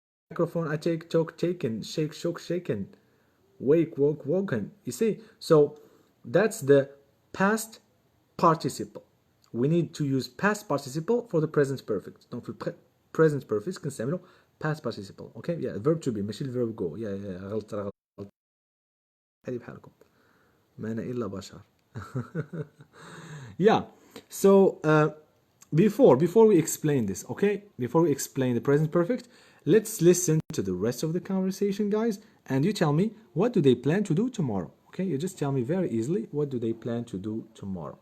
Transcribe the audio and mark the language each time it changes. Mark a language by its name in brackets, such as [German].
[English] Microphone, I take, talk, taken, shake, shook, shaken, wake, woke, woken. You see? So that's the past participle. We need to use past participle for the present perfect. Donc [Arabic] في [English] present perfect [Arabic] كنستعملو [English] past participle. Okay? Yeah, verb to be [Arabic] ماشي [English] verb go. [Arabic] Yeah, غلط هذه بحالكم. ما أنا إلا بشر. Yeah. [English] So before we explain this, okay? Before we explain the present perfect, let's listen to the rest of the conversation, guys, and you tell me, what do they plan to do tomorrow? Okay? You just tell me very easily, what do they plan to do tomorrow?